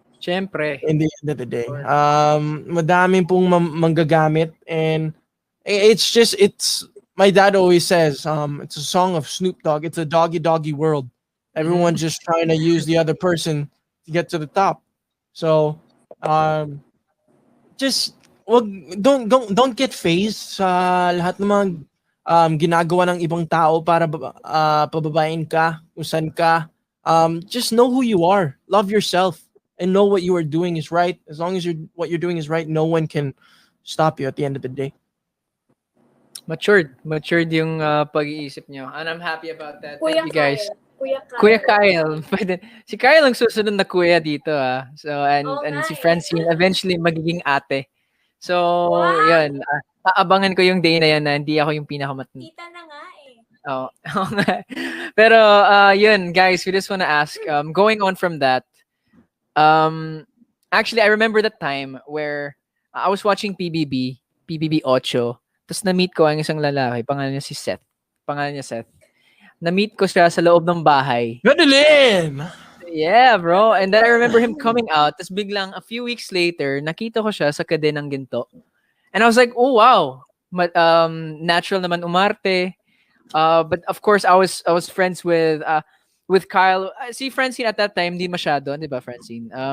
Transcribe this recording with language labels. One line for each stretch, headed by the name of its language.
Filipino: Siyempre.
English: In the end of the day.
Filipino: Madaming pong manggagamit,
English: and it's my dad always says, it's a song of Snoop Dogg. It's a doggy world. Everyone's just trying to use the other person to get to the top. So, just don't get phased
Filipino: sa lahat ng mga ginagawa ng ibang tao para pababain ka, kung saan ka.
English: Just know who you are. Love yourself. And know what you are doing is right. As long as what you're doing is right, no one can stop you at the end of the day.
Filipino: Matured yung pag-iisip nyo. And I'm happy about that. Kuya
English: Thank you guys.
Filipino: Kuya Kyle. Si Kyle ang susunod na kuya dito So and si Francine eventually magiging ate. So yun. Aabangan ko yung day na yan na hindi ako yung pinakamatanda. Kita na nga Oh.
English: Pero yun guys, we just wanna ask going on from that. Actually, I remember that time where I was watching PBB 8.
Filipino: Tapos na-meet ko ang isang lalaki, pangalan niya Seth. Na-meet ko siya sa loob ng bahay. Gadelin!
English: Yeah, bro. And then I remember him coming out.
Filipino: Tapos biglang
English: a few weeks later,
Filipino: nakita ko siya sa Kadenang Ginto.
English: And I was like, oh wow.
Filipino: Natural naman umarte.
English: But of course, I was friends with Kyle.
Filipino: Si Francine
English: at that time,
Filipino: hindi masyado, di ba, Francine?